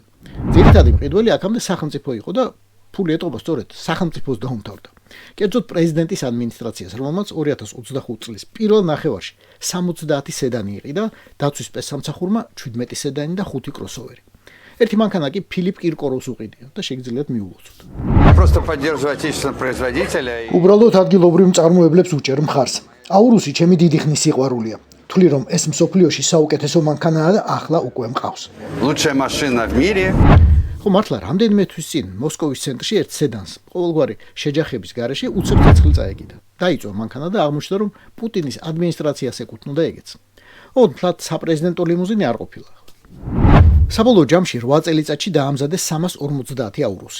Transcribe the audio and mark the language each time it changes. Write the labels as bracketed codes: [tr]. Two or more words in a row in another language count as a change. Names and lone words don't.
[ka] ძირითადი მყიდველი აქამდე სახელმწიფო იყო და ფული ეტყობა სწორედ სახელმწიფოს დაუმთავრდა. კერძოდ პრეზიდენტის ადმინისტრაციას, რომელმაც 2025 წლის პირველ ნახევარში 70 სედანი იყიდა, დაცვის სპეცსამსახურმა 17 სედანი და 5 კროსოვერი. ერთი მანქანა კი ფილიპ კირკოროვს უყიდია და შეგიძლიათ მიულოცოთ. [ru] Просто поддерживаю отечественного производителя. [ka] უბრალოდ ადგილობრივ მწარმოებლებს უჭერ მხარს. აურუსი ჩემი დიდი ხნის სიყვარულია. თვლი რომ ეს მსოფლიოში საუკეთესო მანქანაა და ახლა უკვე მყავს. [ru] Лучшая машина в мире. [ka] ხო ხო მართლა რამდენიმე თვის წინ მოსკოვის ცენტრში ერთ სედანს ყოველგვარი შეჯახების გარეშე უცებ ცეცხლი წაეკიდა. დაიწვა მანქანა და აღმოჩნდა, რომ პუტინის ადმინისტრაციას ეკუთვნოდა ეგეც. ოდნავ საპრეზიდენტო ლიმუზინი არ ყოფილა. საბოლოო ჯამში 8 წელიწადში დაამზადეს 350 აურუსი.